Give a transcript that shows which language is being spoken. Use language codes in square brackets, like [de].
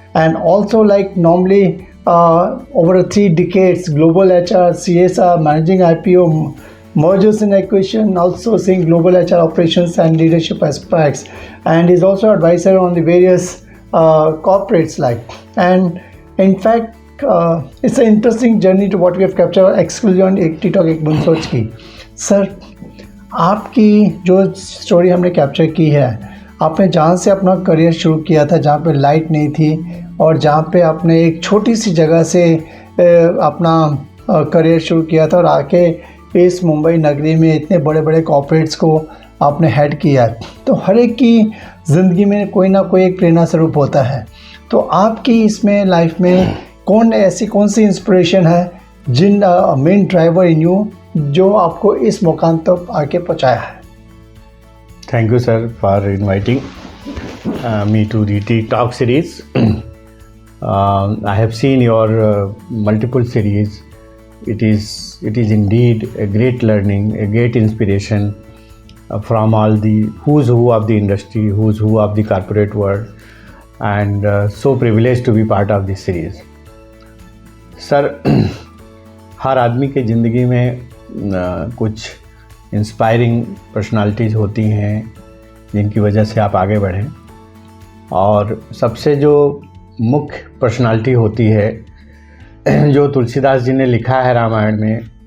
[en] And also, like normally, over 3 decades, global HR, CSR, managing IPO, mergers and acquisition, also seeing global HR operations and leadership aspects, and is also advisor on the various corporates like. And in fact, it's an interesting journey to what we have captured exclusively on Tea Talk Egmont Sochi की. [hi] Sir, आपकी जो story हमने capture की है, आपने जहाँ से अपना करियर शुरू किया था, जहाँ पे लाइट नहीं थी और जहाँ पे आपने एक छोटी सी जगह से अपना करियर शुरू किया था और आके इस मुंबई नगरी में इतने बड़े बड़े कॉर्पोरेट्स को आपने हेड किया है, तो हर एक की ज़िंदगी में कोई ना कोई एक प्रेरणा स्वरूप होता है. तो आपकी इसमें लाइफ में कौन सी इंस्पिरेशन है, जिन [en] main driver in you [hi] जो आपको इस मुकाम तक आके पहुँचाया है? [en] Thank you, sir, for inviting me to the Tea Talk series. I have seen your multiple series. It is indeed a great learning, a great inspiration from all the who's who of the industry, who's who of the corporate world, and so privileged to be part of this series. [hi] Sir, हर आदमी के ज़िंदगी में कुछ inspiring personalities होती हैं जिनकी वजह से आप आगे बढ़ें, और सबसे जो मुख्य पर्सनालिटी होती है जो तुलसीदास जी ने लिखा है रामायण में,